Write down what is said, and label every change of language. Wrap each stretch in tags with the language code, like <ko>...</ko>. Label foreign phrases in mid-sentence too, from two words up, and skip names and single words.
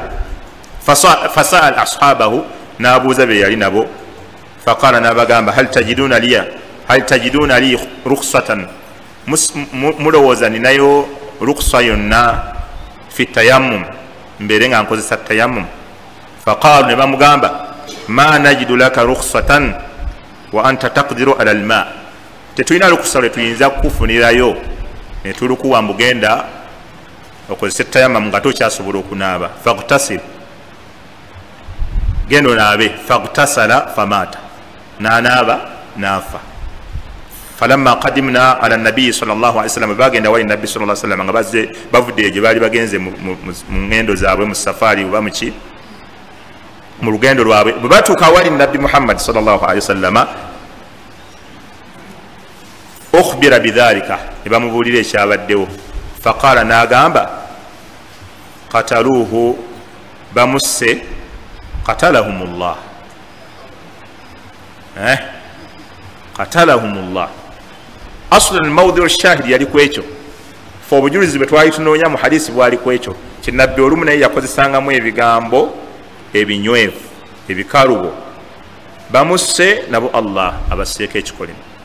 <ar>فسأل أصحابه</ar> <lg>n'abuuza be yali nabo. Faqala n'abagamba</lg> <ar>هل تجدون لي رخصة</ar> <lg>mulowooza ninayo rukhsa yonna</lg> <ar>في التيمم</ar> <lg>mbeere nga nkozesa tayammum.</lg> <ar>فقالوا</ar> <lg>ne bamugamba</lg> <ar>ما نجد لك رخصة وأنت تقدر على الماء.</ar> <lg>Tetulina rukhsa lwe tuyinza kukufunirayo ne tulukuwa mugenda okozesa tayammum nga tokyasobola okunaaba. Faghtasil genda onaabe.</lg> <ar>فاغتسل فمات</ar> <lg>n'anaaba n'afa.</lg> <ar>فلما قدمنا على النبي صلى الله عليه وسلم</ar> <lg>bagenda wali nabbi</lg> <ar>صلى الله عليه وسلم</ar> <lg>nga bazze bavudde gye baali bagenze mu ngendo zaabwe mu safari oba muki mu lugendo lwabwe. Bwe batuuka wali nabbi Muhammad</lg> <ar>صلى الله عليه وسلم أخبر بذلك</ar> <lg>ne bamubuulira ekyabaddewo. Faqala n'agamba qataluuhu bamusse</lg> <ar>قتلهم الله قتلهم الله. أصلا الموضع الشاهد</ar> <lg>yali kwekyo fo obujulizi bwe twali tunoonya mu hadisi bwali kwekyo kinabbi olumu naye yakozesangamu ebigambo ebinywevu ebikalubo bamusse nabo Allah abaseeko ekikolimo.</lg>